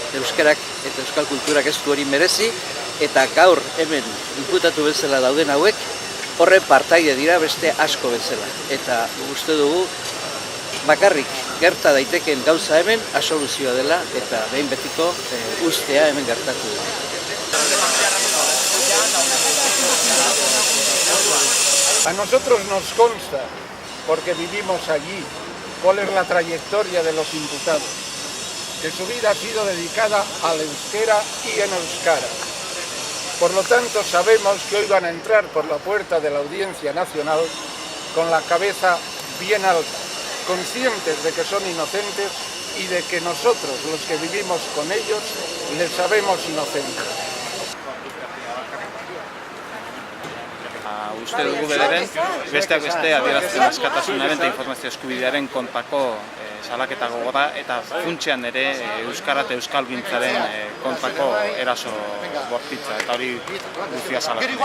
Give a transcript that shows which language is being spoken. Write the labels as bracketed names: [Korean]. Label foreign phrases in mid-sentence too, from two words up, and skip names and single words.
[Basque] Euskarak eta euskal kulturak ez du hori merezi, eta gaur hemen inputatu bezala dauden hauek, horre partaide dira beste asko bezala. Eta uste dugu, bakarrik gerta daiteken gauza hemen asoluzioa dela eta behin betiko ustea hemen gertatu dela. [Spanish] A nosotros nos consta, porque vivimos allí, cuál es la trayectoria de los imputados, que su vida ha sido dedicada al euskera y en euskara. Por lo tanto, sabemos que hoy van a entrar por la puerta de la Audiencia Nacional con la cabeza bien alta, conscientes de que son inocentes y de que nosotros, los que vivimos con ellos, les sabemos inocentes. [Basque] Uste dugu bederen, besteak beste adierazpen askatasunaren eta informazio eskubidearen kontako salaketa gogorra eta funtsean ere euskara eta euskalgintzaren kontako eraso bortitza eta hori guztia salaketa.